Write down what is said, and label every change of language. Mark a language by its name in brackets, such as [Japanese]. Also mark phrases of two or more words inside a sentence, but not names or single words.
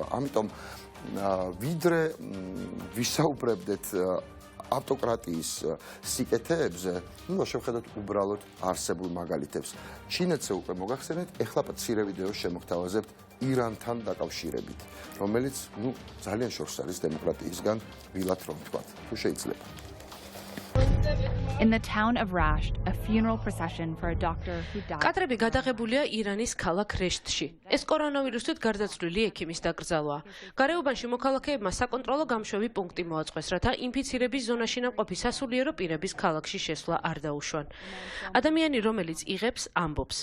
[Georgian] ამიტომ ვიდრე ვისაუბრებდეთ ავტოკრატიის სიკეთეებზე, შევხედოთ უბრალოდ არსებულ მაგალითებს. ჩინეთზე უკვე მოგახსენეთ, ეხლა მცირე ვიდეოს შემოგთავაზებთ ირანთან დაკავშირებით, რომელიც ძალიან შორს არის დემოკრატიისგან, ვილად რომ ვთქვათ, თუ შეიძლება. [English] In the town of Rasht, a funeral procession for a doctor who died. [Georgian] კადრები გადაღებულია ირანის ქალაქ რეშტში. ეს კორონავირუსით გარდაცვლილი ექიმის დაკრძალვაა. გარეუბანში მოქალაქეებმა საკონტროლო გამშვევი პუნქტი მოაწყვეს, რათა ინფიცირების ზონაში ნამყოფი სასულიერო პირების ქალაქში შესვლა არ დაუშვან. ადამიანი, რომელიც იღებს, ამბობს.